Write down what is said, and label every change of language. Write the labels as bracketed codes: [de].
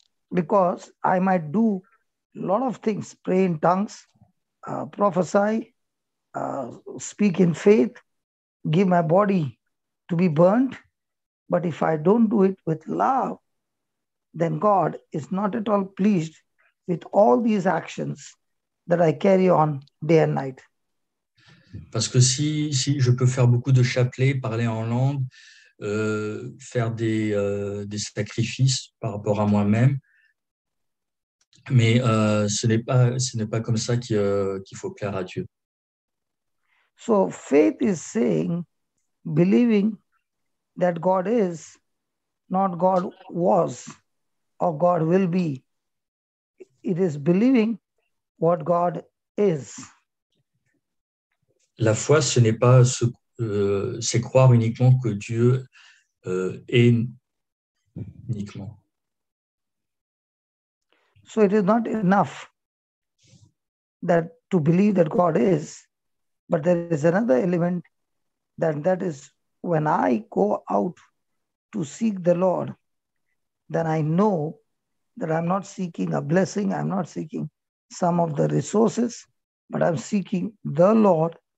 [en] Because I might do a lot of things, pray in tongues, prophesy, speak in faith, give my body to be burnt. But if I don't do it with love, then God is not at all pleased with all these actions that I carry on day and night. [fr] Parce que si je peux faire beaucoup de chapelets, parler en langue, faire des sacrifices par rapport à moi-même, mais ce n'est pas comme ça qu'il faut plaire à Dieu. [en] So faith is saying, believing that God is, not God was or God will be. It is believing what God is. [fr] La foi, ce n'est pas c'est croire uniquement que Dieu est uniquement. [en] So it is not enough that to believe that God is, but there is another element that is when I go out to seek the Lord, then I know that I'm not seeking a blessing, I'm not seeking some of the resources, but I'm seeking the Lord.